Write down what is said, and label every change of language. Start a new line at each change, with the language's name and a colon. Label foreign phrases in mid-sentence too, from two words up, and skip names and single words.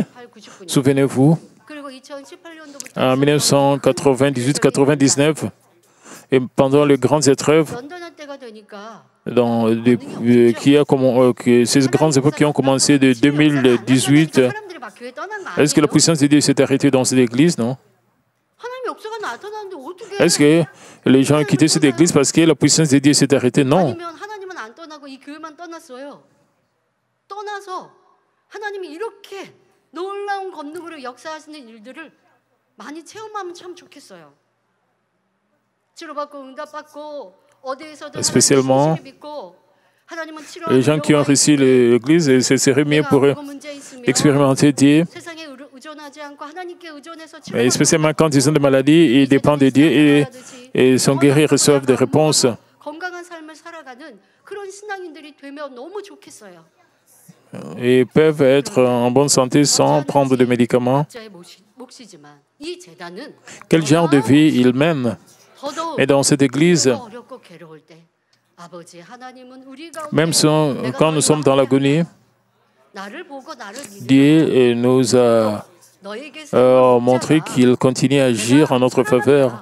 French: Souvenez-vous, en 1998-99, et pendant les grandes épreuves, ces grandes épreuves qui ont commencé de 2018, est-ce que la puissance de Dieu s'est arrêtée dans cette Église? Non. Est-ce que les gens ont quitté cette Église parce que la puissance de Dieu s'est arrêtée? Non.
Korean: 하나님이 이렇게 놀라운 권능으로 역사하시는 일들을 많이 체험하면 참 좋겠어요. 치료받고 응답받고 어디에서든
French: spécialement les gens qui ont reçu l'Église, et c'est mieux pour eux expérimenter Dieu. Et spécialement quand ils ont des maladies, ils dépendent de Dieu et sont guéris, reçoivent des réponses.
Korean: 건강한 삶을 살아가는 그런 신앙인들이 되면 너무 좋겠어요.
French: Et peuvent être en bonne santé sans prendre de médicaments. Quel genre de vie ils mènent? Et dans cette Église, même quand nous sommes dans l'agonie, Dieu nous a montré qu'il continue à agir en notre faveur.